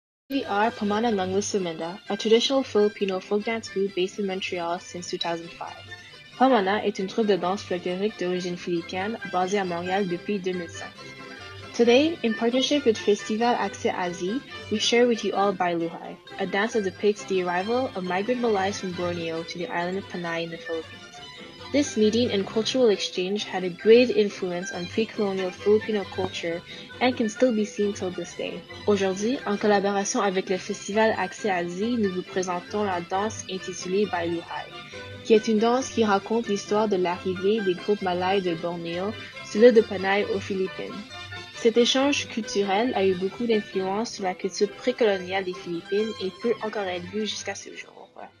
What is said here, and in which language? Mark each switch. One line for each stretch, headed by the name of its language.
English: We are Pamana Nanglis Sumenda, a traditional Filipino folk dance group based in Montreal since 2005.
French: Pamana est une troupe de danse folklorique d'origine philippine basée à Montréal depuis 2005.
English: Today, in partnership with Festival Accès Asie, we share with you all Bailuhai, a dance that depicts the arrival of migrant Malays from Borneo to the island of Panay in the Philippines. This meeting and cultural exchange had a great influence on pre-colonial Filipino culture and can still be seen till this day.
French: Aujourd'hui, en collaboration avec le Festival Accès Asie, nous vous présentons la danse intitulée Bailuhai, qui est une danse qui raconte l'histoire de l'arrivée des groupes malays de Bornéo sur l'île de Panay aux Philippines. Cet échange culturel a eu beaucoup d'influence sur la culture précoloniale des Philippines et peut encore être vu jusqu'à ce jour.